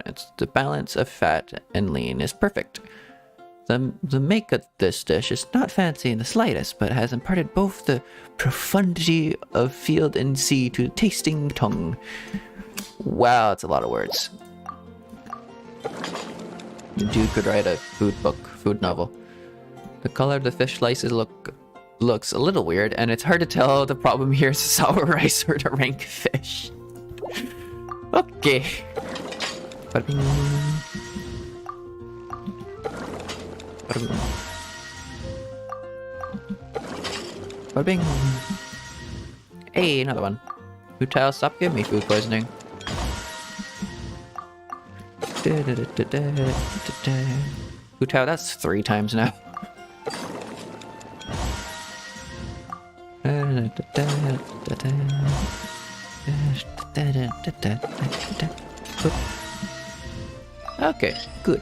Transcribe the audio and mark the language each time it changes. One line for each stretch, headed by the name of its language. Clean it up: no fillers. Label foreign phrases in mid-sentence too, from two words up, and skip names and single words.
English: The balance of fat and lean is perfect. The make of this dish is not fancy in the slightest, but has imparted both the profundity of field and sea to the tasting tongue. Wow, that's a lot of words. The dude could write a food book, food novel. The color of the fish slices looks a little weird, and it's hard to tell the problem here is sour rice or the rank fish. Okay. Ba-ding. Ba-ding. Ba-ding. Hey, another one. Utile, stop giving me food poisoning. Utile, that's 3 times now. Okay, good.